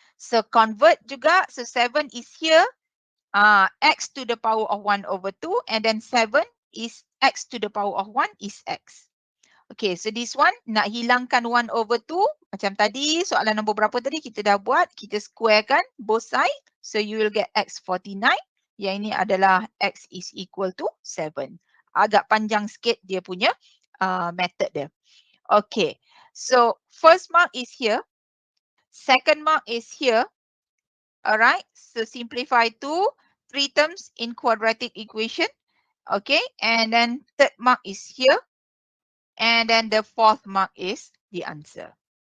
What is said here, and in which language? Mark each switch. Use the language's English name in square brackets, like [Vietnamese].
[English] So convert juga. So 7 is here. X to the power of 1 over 2. And then 7 is X to the power of 1 is X. Okay, so this one [Malay] nak hilangkan 1 over 2. Macam tadi, soalan nombor berapa tadi kita dah buat. Kita squarekan both side. [English] So you will get X49. [Malay] Yang ini adalah X is equal to 7. Agak panjang sikit dia punya method dia. [English] Okay, so first mark is here. Second mark is here. Alright, so simplify to 3 terms in quadratic equation. Okay, and then third mark is here. And then the fourth mark is the answer.